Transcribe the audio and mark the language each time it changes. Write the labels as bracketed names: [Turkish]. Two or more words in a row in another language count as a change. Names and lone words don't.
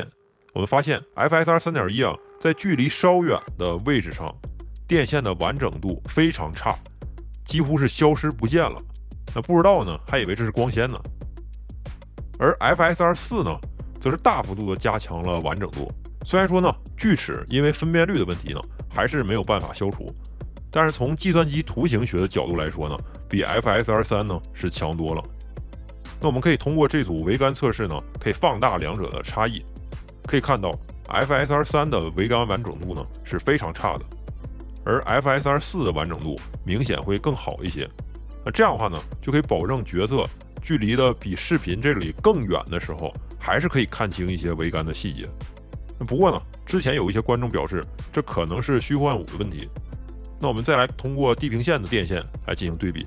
[Chinese] 我們發現 FSR 3.1在距離稍遠的位置上，電線的完整度非常差，幾乎是消失不見了。那不知道呢，還以為這是光纖呢。而 FSR 4呢，則是大幅度的加強了完整度。雖然說呢，鋸齒因為分辨率的問題呢，還是沒有辦法消除，但是從計算機圖形學的角度來說呢，比 FSR 3 呢是強多了。那我們可以通過這組桅杆測試呢，可以放大兩者的差異。可以看到 FSR 3的桅杆完整度呢是非常差的，而 FSR 4 的完整度明顯會更好一些。那這樣的話呢，就可以保證角色距離的比視頻這裡更遠的時候，還是可以看清一些桅杆的細節。不過呢，之前有一些觀眾表示，這可能是虛幻5的問題。那我們再來通過地平線的電線來進行對比。